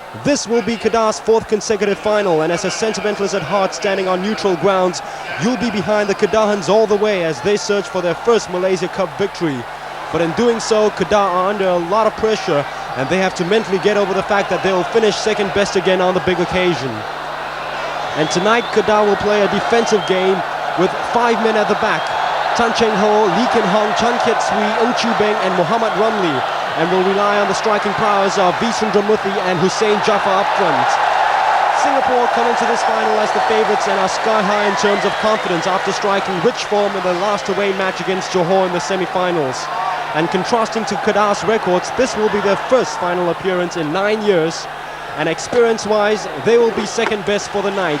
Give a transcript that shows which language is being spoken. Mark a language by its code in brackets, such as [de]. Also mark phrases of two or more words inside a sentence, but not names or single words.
[en] This will be Kedah's fourth consecutive final, and as a sentimentalist at heart standing on neutral grounds, you'll be behind the Kedahans all the way as they search for their first Malaysia Cup victory. But in doing so, Kedah are under a lot of pressure, and they have to mentally get over the fact that they will finish second best again on the big occasion. And tonight, Kedah will play a defensive game with 5 men at the back. Tan Cheng Ho, Lee Kin Hong, Chan Kiet Sui, Ng Chu Beng and Muhammad Ramli, and will rely on the striking prowess of V. Sundram and Hussein Jaffa up front. Singapore come into this final as the favourites and are sky high in terms of confidence after striking rich form in the last away match against Johor in the semi-finals. And contrasting to Kedah's records, this will be their first final appearance in 9 years, and experience-wise, they will be second best for the night.